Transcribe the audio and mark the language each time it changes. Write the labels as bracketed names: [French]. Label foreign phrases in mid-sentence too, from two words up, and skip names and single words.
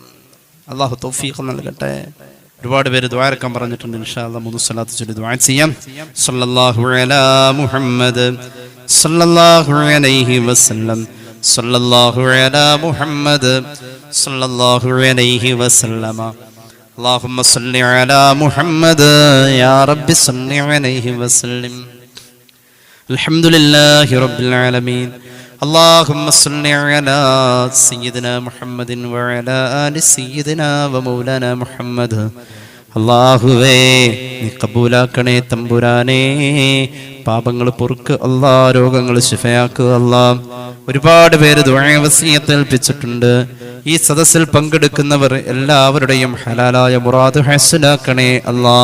[Malayalam] അല്ലാഹു തൗഫീഖ് നൽകട്ടെ. ഒരുപാട് പേര് ദുആ ഇറക്കാൻ പറഞ്ഞിട്ടുണ്ട്. [Arabic] إن شاء الله [Malayalam] 3 സ്വലാത്ത് ചൊല്ലി ദുആ ചെയ്യാം. [Arabic] صلى الله على محمد صلى الله عليه وسلم. صلى الله على محمد صلى الله عليه وسلم. اللهم صل على محمد يا رب صل عليه وسلم. الحمد لله رب العالمين. اللهم صل على سيدنا محمد وعلى آل سيدنا ومولانا محمد. [Malayalam] അല്ലാഹുവേ, നീ കബൂലാക്കണേ തമ്പുരാനേ. പാപങ്ങൾ പൊറുക്ക് അല്ലാ, രോഗങ്ങൾ ശിഫയാക്കുക അല്ലാ. ഒരുപാട് പേര് ദുആ വസിയത്ത് ഏൽപ്പിച്ചിട്ടുണ്ട്. ഈ സദസ്സിൽ പങ്കെടുക്കുന്നവർ എല്ലാവരുടെയും ഹലാലായ മുറാദ് ഹസ്സലാക്കണേ അല്ലാ.